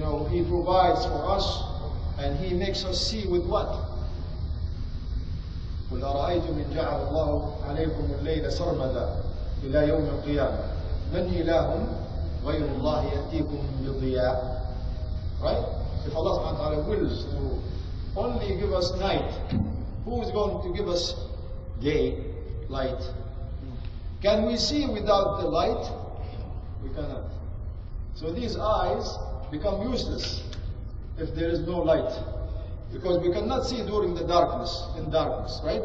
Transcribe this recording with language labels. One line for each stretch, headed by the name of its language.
English: He provides for us and he makes us see with what?
Arabic: قل أرأيتم إن جعل الله عليكم الليل سرمدا إلى يوم القيامة من إله غير الله يأتيكم بضياء.
English: Right? If Allah subhanahu wa ta'ala wills to only give us night, who is going to give us day, light? Can we see without the light? We cannot. So these eyes become useless if there is no light, because we cannot see during the darkness, right?